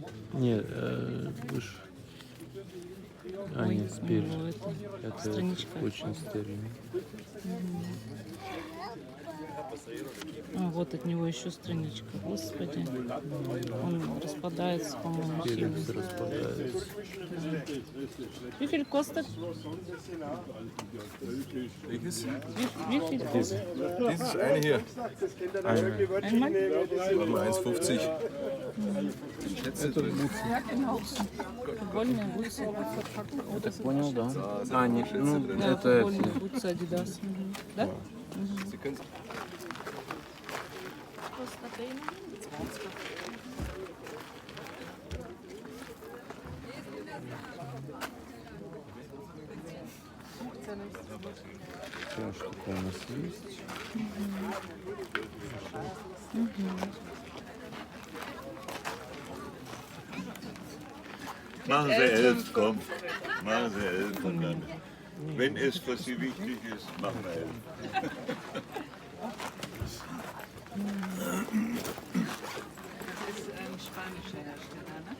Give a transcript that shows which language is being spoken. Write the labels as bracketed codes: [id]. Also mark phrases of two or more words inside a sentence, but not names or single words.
[ru] Нет, выше. А, Ой, нет, у спереди. него это страничка. Очень стерильно. А, вот от него еще страничка. Господи. Он распадается, по-моему, сильно. Перец распадается. [de] Wie viel kostet? Welches? Wie viel kostet? Dieses eine hier. Einmal? Machen wir 1,50. Schätze drin. [ru] Футбольные бутсы. Понял, да. А, нет, ну, Да, это футбольные бутсы Adidas. Мгм. Да? [de] Sie können [ru] все, что у нас есть. [de] Machen Sie 11, komm. Machen Sie 11 und dann, wenn es für Sie wichtig ist, machen wir 11. Das ist ein spanischer Hersteller, ne?